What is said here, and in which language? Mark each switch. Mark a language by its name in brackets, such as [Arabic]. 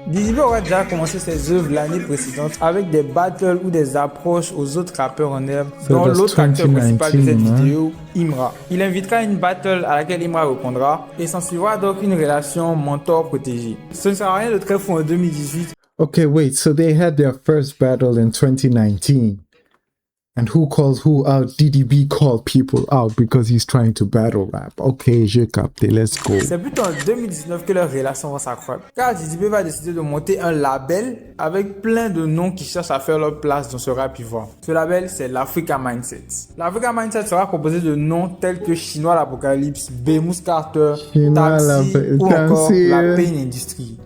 [French] DDB aurait déjà commencé ses œuvres l'année précédente avec des battles ou des approches aux autres rappeurs en herbe, dont l'autre acteur principal de cette vidéo, Imra. Il invitera une battle à laquelle Imra répondra et s'en suivra donc une relation mentor-protégé. Ce ne sera rien de très fou en 2018. [English] Okay, wait, so they had their first battle in 2019. And who calls who out? DDB called people out because he's trying to battle rap. [French] Ok, j'ai capté, [English] let's go. [French] C'est plutôt en 2019 que leur relation va s'accroître. Car Didi B va décider de monter un label avec plein de noms qui cherchent à faire leur place dans ce rap ivoire. Ce label, c'est l'Africa Mindset. L'Africa Mindset sera composé de noms tels que Chinois l'Apocalypse, Bemus Carter, Tamsi ou encore la Pain Industry.